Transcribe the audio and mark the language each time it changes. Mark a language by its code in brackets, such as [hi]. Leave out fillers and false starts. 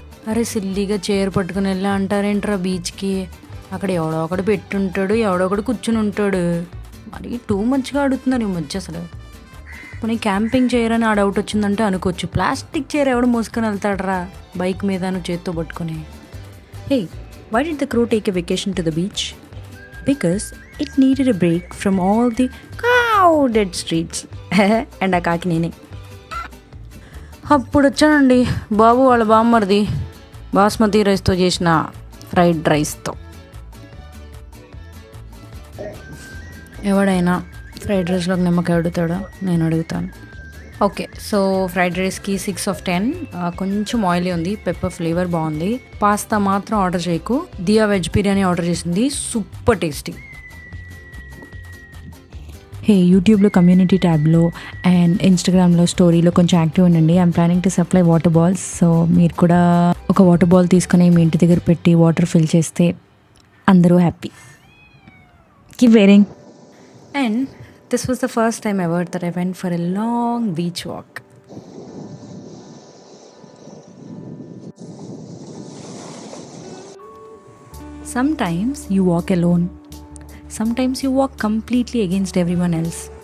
[te] అరే సిల్లీగా చైర్ పట్టుకుని వెళ్ళా అంటారేంట్రా బీచ్కి? అక్కడ ఎవడో ఒకడు పెట్టుంటాడు, ఎవడో ఒకడు కూర్చుని ఉంటాడు. మరి టూ మచ్గా అడుగుతున్నారు ఈ మధ్య. అసలు పోనీ క్యాంపింగ్ చైర్ అని ఆ డౌట్ వచ్చిందంటే అనుకోవచ్చు. ప్లాస్టిక్ చైర్ ఎవడు మోసుకొని వెళ్తాడరా బైక్ మీద నువ్వు చేత్తో పట్టుకొని? [en] Hey, why did the crew take a vacation to the beach? Because it needed a break from all the crowded streets. [te] And ఆ కాకి నేనే. అప్పుడు వచ్చానండి బాబు వాళ్ళ బామ్మర్ది బాస్మతి రైస్తో చేసిన ఫ్రైడ్ రైస్తో. ఎవడైనా ఫ్రైడ్ రైస్లోకి నిమ్మకాయ అడుగుతాడా? నేను అడుగుతాను. ఓకే, సో ఫ్రైడ్ రైస్కి [en] 6 of 10. [te] కొంచెం ఆయిలీ ఉంది, పెప్పర్ ఫ్లేవర్ బాగుంది. పాస్తా మాత్రం ఆర్డర్ చేయకు. దియా వెజ్ బిర్యానీ ఆర్డర్ చేసింది, సూపర్ టేస్టీ. హే, యూట్యూబ్లో కమ్యూనిటీ ట్యాబ్లో అండ్ ఇన్స్టాగ్రామ్లో స్టోరీలో కొంచెం యాక్టివ్ ఉండండి. [en] I'm planning to supply water balls. [te] So మీరు కూడా ఒక వాటర్ బాల్ తీసుకొని మీ ఇంటి దగ్గర పెట్టి వాటర్ ఫిల్ చేస్తే అందరూ happy. [en] Keep wearing. And this was the first time ever that I went for a long beach walk. Sometimes you walk alone. Sometimes you walk completely against everyone else.